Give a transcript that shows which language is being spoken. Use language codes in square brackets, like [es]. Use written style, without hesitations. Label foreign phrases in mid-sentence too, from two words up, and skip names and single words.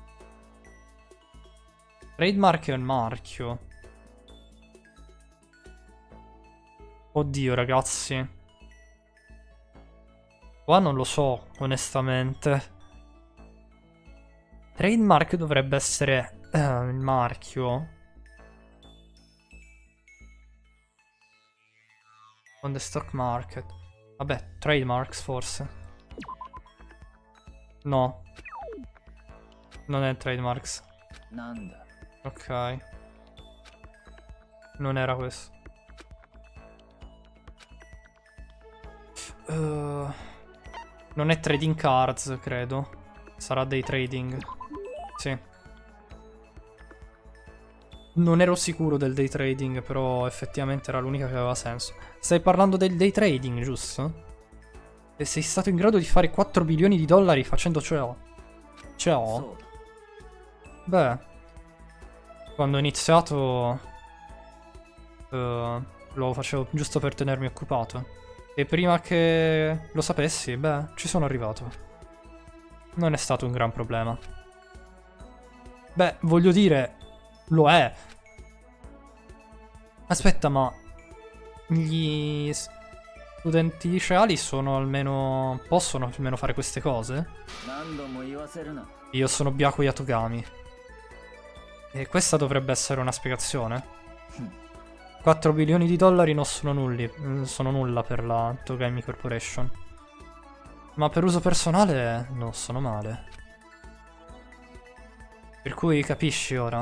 [it] Trademark è un marchio. Oddio, ragazzi. Qua non lo so, onestamente. Trademark dovrebbe essere il marchio. [en] On the stock market. [it] Vabbè, trademarks forse. No. Non è trademarks. [ja] なんだ。 [it] Ok. Non era questo. Non è [en] trading cards, [it] credo. Sarà dei trading. Sì. Non ero sicuro del [en] day trading, [it] però effettivamente era l'unica che aveva senso. Stai parlando del [en] day trading, [it] giusto? E sei stato in grado di fare 4 bilioni di dollari facendo ciò? [ja] そ [it] Ciò? [ja] うだ。 [it] Beh, quando ho iniziato lo facevo giusto per tenermi occupato. E prima che lo sapessi, beh, ci sono arrivato. Non è stato un gran problema. Beh, voglio dire, lo è. Aspetta, ma gli studenti liceali sono almeno... possono almeno fare queste cose? [ja] 何度も言わせるな。 [it] Io sono Byakuya Togami. E questa dovrebbe essere una spiegazione. 4 bilioni di dollari non sono sono nulla per la Togami Corporation. Ma per uso personale non sono male. Per cui capisci ora?